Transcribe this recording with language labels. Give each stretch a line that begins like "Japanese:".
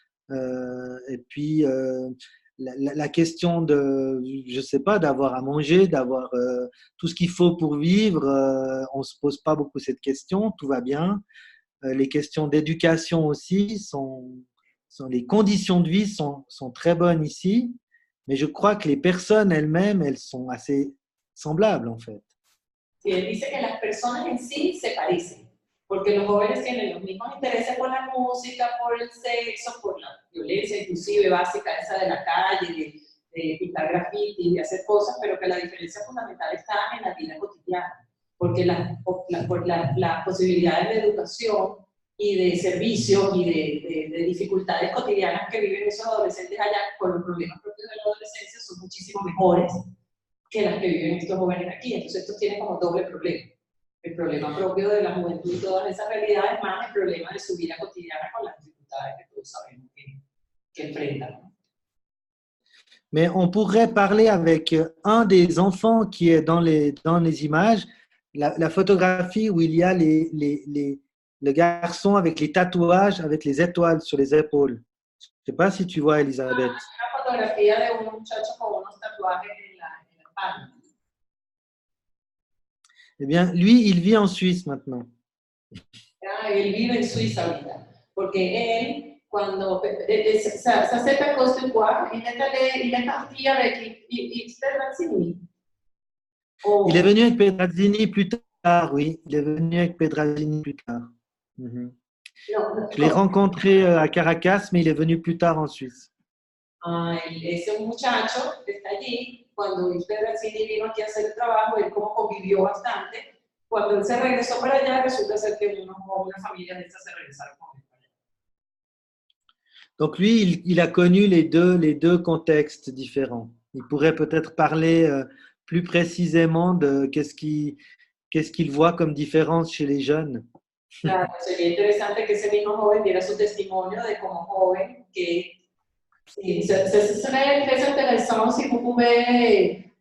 French: Et puis, la question de, je ne sais pas, d'avoir à manger, d'avoir tout ce qu'il faut pour vivre, on ne se pose pas beaucoup cette question, tout va bien. Les questions d'éducation aussi, les conditions de vie sont très bonnes ici, mais je crois que les personnes elles-mêmes, elles sont assez semblables en fait.
Spanish: Sí, él dice que las personas en sí se parecen, porque los jóvenes tienen los mismos intereses por la música, por el sexo, por la violencia, inclusive básica esa de la calle, de pintar graffiti, de hacer cosas, pero que la diferencia fundamental está en la vida cotidiana, porque las posibilidades de educación y de servicios y de dificultades cotidianas que viven esos adolescentes allá con los problemas propios de la adolescencia son muchísimo mejores que las que viven estos jóvenes aquí. Entonces estos tienen como doble problema. El problema propio de la juventud y todas esas realidades, más el problema de su vida cotidiana con las dificultades que todos sabemos que enfrentan.
French: Mais on pourrait parler avec un des enfants qui est dans les images, la photographie où il y a le garçon avec les tatouages, avec les étoiles sur les épaules. Je ne sais pas si tu vois, Elisabeth.
Spanish: Una fotografía de un muchacho con unos tatuajes en la espalda.
French: Eh bien, lui, il vit en Suisse maintenant.
Spanish: Él vive en Suiza ahorita, porque él, cuando
French: ça s'est à cause de quoi? Il est parti avec X Pedrazzini. Il est venu avec Pedrazzini plus tard, oui. Il est venu avec Pedrazzini plus tard. Mhm. Je l'ai rencontré à Caracas, mais il est venu plus tard en Suisse.
Spanish: Ese muchacho está allí, cuando X Pedrazzini vino aquí a hacer el trabajo, él como convivió bastante. Cuando él se regresó para allá, resulta ser que una familia de estas se regresaron con él para allá.
French: Donc lui, il a connu les deux contextes différents. Il pourrait peut-être parler plus précisément de qu'est-ce qu'il voit comme différence chez les jeunes.
Spanish: Claro, sería interesante que ese mismo joven diera su testimonio de como joven que sí,
French: ce serait très intéressant si vous pouvez